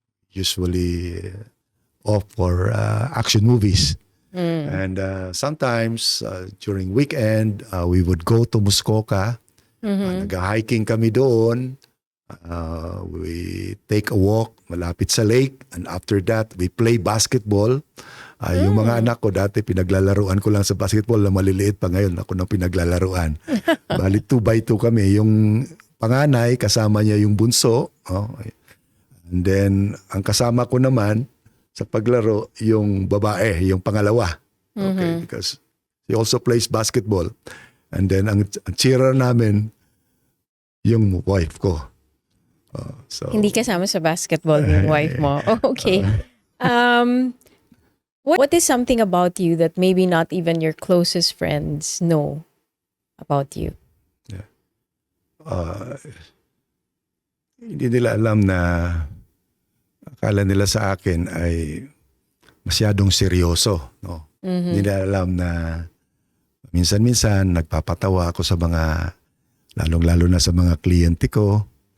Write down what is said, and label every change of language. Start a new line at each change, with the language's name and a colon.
English: Usually off for action movies. And sometimes during weekend, we would go to Muskoka.
Filipino: Nag-hiking kami doon.
English: We take a walk
Filipino: malapit sa
English: lake, and after that, we play basketball.
Filipino: Yung mga anak ko dati, pinaglalaruan ko lang sa basketball na maliliit pa, ngayon ako nang pinaglalaruan. Bali 2x2 kami. Yung panganay, kasama niya yung bunso.
English: And then,
Filipino: ang kasama ko naman sa paglaro, yung babae, yung pangalawa.
English: Okay, because he also plays basketball. And then,
Filipino: ang cheerer namin, yung wife ko. Hindi kasama sa basketball yung wife mo.
English: Oh, okay. What is something about you that maybe not even your closest friends know about you?
Filipino: Hindi nila alam na akala nila sa akin ay masyadong seryoso. No? Hindi nila alam na minsan-minsan nagpapatawa ako sa mga, lalong-lalo na sa mga kliyente ko.